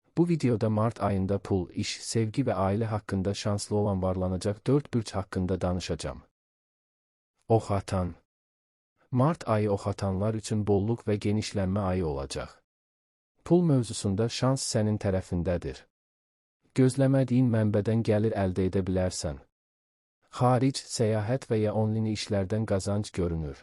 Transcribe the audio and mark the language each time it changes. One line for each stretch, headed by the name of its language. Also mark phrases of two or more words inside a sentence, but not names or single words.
Azerbaijani: Bu videoda Mart ayında pul, iş, sevgi ve
Turkish: aile hakkında
Azerbaijani: şanslı olan varlanacak 4 burç hakkında danışacağım. Oxatan. Mart ayı oxatanlar üçün bolluk ve genişlənmə ayı olacaq. Pul mövzusunda şans sənin tərəfindədir. Gözləmədiyin mənbədən gəlir əldə edə bilərsən. Xaric, səyahət və ya onlayn işlərdən qazanc görünür.